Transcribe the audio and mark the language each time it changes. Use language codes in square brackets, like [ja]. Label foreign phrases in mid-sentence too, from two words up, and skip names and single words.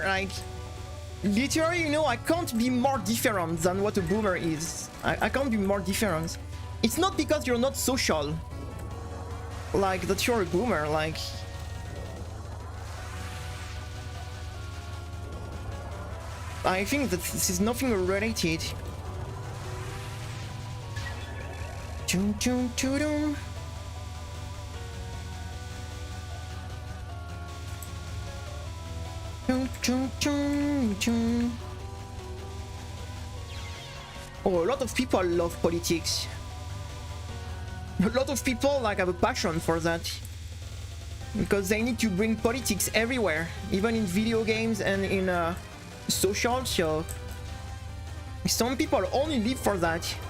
[en] Like literally, you know, I can't be more different than what a boomer is. I can't be more different. It's not because you're not social, like, that you're a boomer. Like, I think that this is nothing related. Chum chum chum. Chum chum chum chum. Oh, a lot of people love politics. A lot of people like have a passion for that, because they need to bring politics everywhere, even in video games and in social. So some people only live for that.